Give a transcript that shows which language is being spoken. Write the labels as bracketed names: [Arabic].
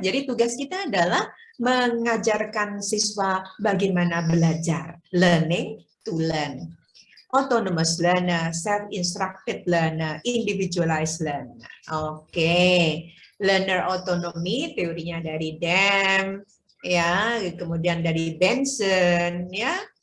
[Indonesian] Jadi tugas kita adalah mengajarkan siswa bagaimana belajar. [English] Learning to learn. Autonomous learner, self-instructed learner, individualized learner. [Indonesian] Oke, [English] learner autonomy [Indonesian] teorinya dari Dam, ya, kemudian dari Benson, ya.